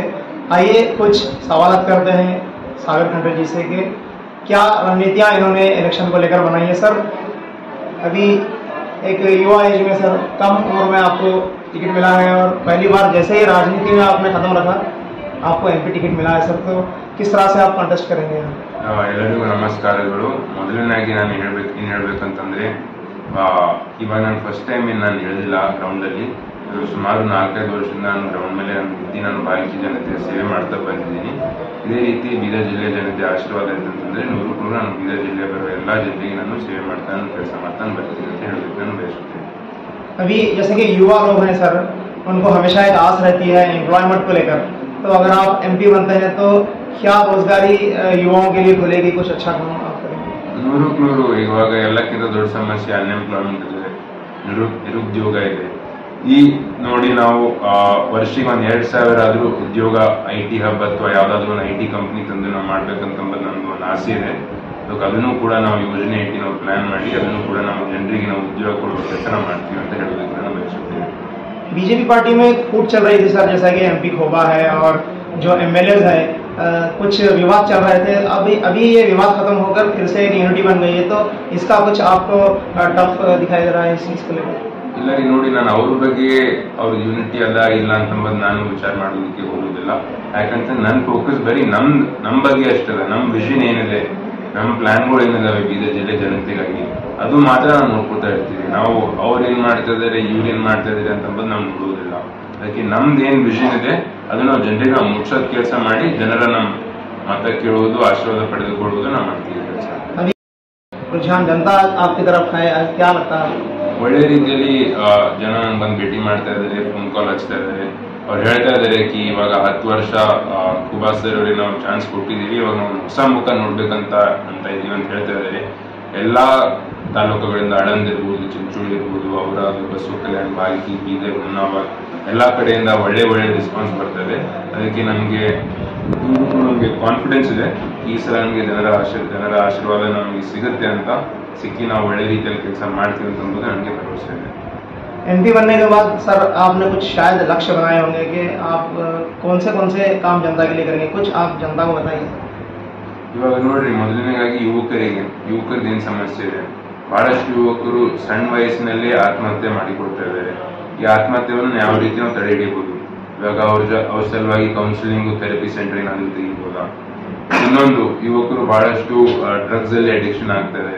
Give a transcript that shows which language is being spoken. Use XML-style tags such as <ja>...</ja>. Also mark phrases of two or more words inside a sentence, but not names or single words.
<hi>आइए कुछ सवाल करते हैं सागर खंडरे जी से कि क्या रणनीतियाँ इन्होंने इलेक्शन को लेकर बनाई है। सर, अभी एक युवा एज में सर, कम उम्र में आपको टिकट मिला है और पहली बार जैसे ही राजनीति में आपने कदम रखा आपको एमपी टिकट मिला है सर, तो किस तरह से आप कंटेस्ट करेंगे?</hi> <kn>ಎಲ್ಲರಿಗೂ ನಮಸ್ಕಾರಗಳು. ಮೊದಲನೇದಾಗಿ ನಾನು ಹೇಳಬೇಕಂತಂದರೆ ಇವಾಗ ನಾನು</kn> <en>first time</en> <kn>ನಾನು ಇಳಿದಿಲ್ಲ ಗ್ರೌಂಡಲ್ಲಿ. ಸುಮಾರು 4-5 ವರ್ಷದಿಂದ ನಾನು ಗ್ರೌಂಡ್ ಮೇಲೆ ನಾನು ಬಾಲಕಿ ಜನತೆ ಸೇವೆ ಮಾಡ್ತಾ ಬಂದಿದ್ದೀನಿ. ಇದೇ ರೀತಿ ಬೀದರ್ ಜಿಲ್ಲೆ ಜನತೆ ಆಶೀರ್ವಾದ ಅಂತಂದರೆ 100% ನಾನು ಬೀದರ್ ಜಿಲ್ಲೆ ಬರುವ ಎಲ್ಲ ಜನರಿಗೆ ನಾನು ಸೇವೆ ಮಾಡ್ತಾ ಕೆಲಸ ಮಾಡ್ತಾ ಬರ್ತೀನಿ ಅಂತ ಹೇಳಬೇಕು ನಾನು ಬಯಸುತ್ತೇನೆ.</kn> <hi>अभी जैसे कि युवा लोग हैं सर, उनको हमेशा एक आस रहती है एम्प्लॉयमेंट को लेकर, तो अगर आप एमपी बनते हैं तो क्या रोजगारी युवाओं के लिए खुलेगी? कुछ अच्छा काम आप करेंगे?</hi> <kn>100% ಇವಾಗ ಎಲ್ಲಕ್ಕಿಂತ ದೊಡ್ಡ ಸಮಸ್ಯೆ ಅನ್ಎಂಪ್ಲಾಯ್ಮೆಂಟ್ ಇದೆ, ನಿರುದ್ಯೋಗ ಇದೆ. ಈ ನೋಡಿ ನಾವು ವರ್ಷಕ್ಕೆ 2,000 ಆದರೂ ಉದ್ಯೋಗ</kn> <en>IT hub</en> <kn>ಅಥವಾ ಯಾವುದಾದ್ರೂ ಒಂದು</kn> <en>IT company</en> <kn>ತಂದು ನಾವು ಮಾಡ್ಬೇಕಂತಂಬುದು ನಮ್ದು ಒಂದು ಆಸೆ ಇದೆ. ಅದನ್ನು ಕೂಡ ನಾವು ಯೋಜನೆ ಇಟ್ಟು ನಾವು ಪ್ಲಾನ್ ಮಾಡಿ ಅದನ್ನು ಕೂಡ ನಾವು ಜನರಿಗೆ ನಾವು ಉದ್ಯೋಗ ಕೊಡುವ ಕೆಲಸ ಮಾಡ್ತೀವಿ ಅಂತ ಹೇಳೋದಕ್ಕೆ ನಾನು ಬಯಸುತ್ತೇನೆ.</kn> <hi>बीजेपी पार्टी में फूट चल रही थी सर, जैसा कि एमपी खोबा है और जो MLAs है, कुछ विवाद चल रहे थे। अभी ये विवाद खत्म होकर फिर से एक यूनिटी बन गई है, तो इसका कुछ आपको टफ दिखाई दे रहा है इस चीज़ को लेकर?</hi> <kn>ಇಲ್ಲ ರೀ, ನೋಡಿ ನಾನು ಅವ್ರ ಬಗ್ಗೆ ಅವ್ರ ಯೂನಿಟಿ ಅಲ್ಲ ಇಲ್ಲ ಅಂತಂಬುದು ನಾನು ವಿಚಾರ ಮಾಡೋದಕ್ಕೆ ಹೋಗೋದಿಲ್ಲ. ಯಾಕಂತ ನನ್ನ ಫೋಕಸ್ ಬರೀ ನಮ್ಮ ಬಗ್ಗೆ ಅಷ್ಟಲ್ಲ, ನಮ್ಮ ವಿಷನ್ ಏನಿದೆ, ನಮ್ಮ ಪ್ಲಾನ್ಗಳು ಏನಿದಾವೆ ಬೀದರ್ ಜಿಲ್ಲೆ ಜನತೆಗಾಗಿ ಅದು ಮಾತ್ರ ನಾವು ನೋಡ್ಕೊತಾ ಇರ್ತೀವಿ. ನಾವು ಅವ್ರು ಏನ್ ಮಾಡ್ತಾ ಇದಾರೆ ಇವ್ರು ಏನ್ ಮಾಡ್ತಾ ಇದಾರೆ ಅಂತಂಬುದು ನಾವು ನೋಡೋದಿಲ್ಲ. ಅದಕ್ಕೆ ನಮ್ದು ಏನ್ ವಿಷನ್ ಇದೆ ಅದು ನಾವು ಜನರಿಗೆ ನಾವು ಮುಟ್ಸೋದ್ ಕೆಲಸ ಮಾಡಿ ಜನರ ನಮ್ಮ ಮತ ಕೇಳುವುದು, ಆಶೀರ್ವಾದ ಪಡೆದುಕೊಳ್ಳುವುದು ನಾವು ಮಾಡ್ತೀವಿ ಕೆಲಸ.</kn> <hi>रुझान जनता आपकी तरफ है, क्या लगता है?</hi> <kn>ಒಳ್ಳೆ ರೀತಿಯಲ್ಲಿ ಜನ ಬಂದು ಭೇಟಿ ಮಾಡ್ತಾ ಇದ್ದಾರೆ, ಫೋನ್ ಕಾಲ್ ಹಚ್ತಾ ಇದ್ದಾರೆ. ಅವ್ರು ಹೇಳ್ತಾ ಇದ್ದಾರೆ ಕಿ ಇವಾಗ 10 ವರ್ಷ ಖೂಬಾ ಸರ್ ಅವ್ರಿಗೆ ನಾವು ಚಾನ್ಸ್ ಕೊಟ್ಟಿದ್ದೀವಿ, ಇವಾಗ ನಾವು ಹೊಸ ಮುಖ ನೋಡ್ಬೇಕಂತ ಇದೀವಿ ಅಂತ ಹೇಳ್ತಾ ಇದ್ದಾರೆ. ಎಲ್ಲಾ ತಾಲೂಕುಗಳಿಂದ ಆಳಂದ್ ಇರ್ಬೋದು, ಚಿಂಚೋಳಿ ಇರ್ಬೋದು, ಔರಾದ್, ಬಸವ ಕಲ್ಯಾಣ, ಬಾಲ್ಕಿ, ಬೀದರ್, ಹುಮ್ನಾಬಾದ್ ಎಲ್ಲಾ ಕಡೆಯಿಂದ ಒಳ್ಳೆ ರೆಸ್ಪಾನ್ಸ್ ಬರ್ತದೆ. ಅದಕ್ಕೆ ನಮಗೆ ಕಾನ್ಫಿಡೆನ್ಸ್ ಇದೆ ಈ ಸಲ ನಮಗೆ ಜನರ ಆಶೀರ್ವಾದ ನಮಗೆ ಸಿಗುತ್ತೆ ಅಂತ. ಸಿಕ್ಕಿ ನಾವು ಒಳ್ಳೆ ರೀತಿಯಲ್ಲಿ ಕೆಲಸ ಮಾಡ್ತೀವಿ ಅಂತ ನನಗೆ ಭರವಸೆ ಇದೆ.</kn> <hi>एमपी बनने के बाद सर आपने कुछ शायद लक्ष्य बनाए होंगे कि आप कौन से काम जनता के लिए करेंगे, कुछ आप जनता को बताइए.</hi> <kn>ಇವಾಗ ನೋಡ್ರಿ, ಮೊದಲನೇದಾಗಿ ಯುವಕರದ್ದು ಏನು ಸಮಸ್ಯೆ ಇದೆ, ಬಹಳಷ್ಟು ಯುವಕರು ಸಣ್ಣ ವಯಸ್ಸಿನಲ್ಲೇ ಆತ್ಮಹತ್ಯೆ ಮಾಡಿಕೊಡ್ತಾ ಇದ್ದಾರೆ. ಈ ಆತ್ಮಹತ್ಯೆಯನ್ನು ಯಾವ ರೀತಿ ನಾವು ತಡೆ ಹಿಡಿಯಬಹುದು? ಇವಾಗ ಅವ್ರ ಸಲುವಾಗಿ</kn> <en>counselling, therapy centre</en> <kn>ಏನಾದರೂ ತೆಗಿಬೋದಾ? ಇನ್ನೊಂದು, ಯುವಕರು ಬಹಳಷ್ಟು ಡ್ರಗ್ಸ್ ಅಲ್ಲಿ ಅಡಿಕ್ಷನ್ ಆಗ್ತಾ ಇದೆ.</kn>